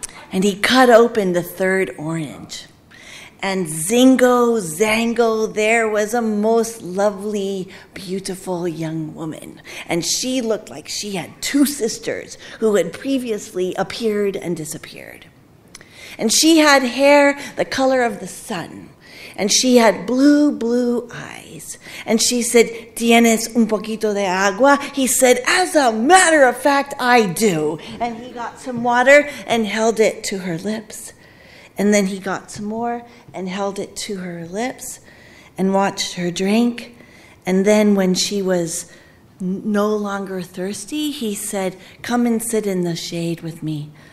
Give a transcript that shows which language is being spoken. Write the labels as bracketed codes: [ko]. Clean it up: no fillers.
[en] And he cut open the third orange. And zingo, zango, there was a most lovely, beautiful young woman. And she looked like she had two sisters who had previously appeared and disappeared. And she had hair the color of the sun. And she had blue, blue eyes. And she said, [es] ¿Tienes un poquito de agua? [en] He said, as a matter of fact, I do. And he got some water and held it to her lips. And then he got some more and held it to her lips and watched her drink. And then when she was no longer thirsty, he said, come and sit in the shade with me.